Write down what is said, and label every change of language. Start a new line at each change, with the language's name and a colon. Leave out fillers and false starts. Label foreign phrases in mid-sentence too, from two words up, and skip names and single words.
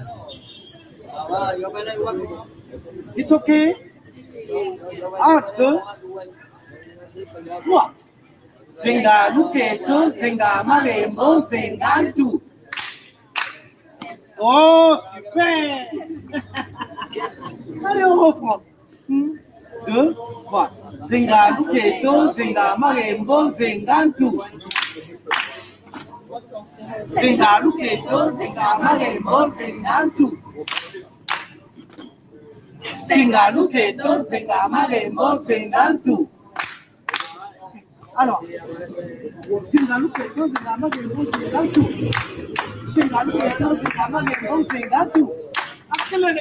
English: It's okay. 1, 2, 3.
Lingala: Zenga luketo, zenga marembo, zenga tout.
French: Oh, super. Allez, on reprend. 2, 3.
Lingala: Zenga luketo, zenga marembo, zenga tout. Zenga luketo, zenga marembo, zenga tout. Zenga luketo, zenga marembo, zenga tout.
French: Alors,
Lingala: zenga luketo, zenga marembo, zenga tout. Zenga luketo, zenga marembo, zenga tout.
French: Accélérez.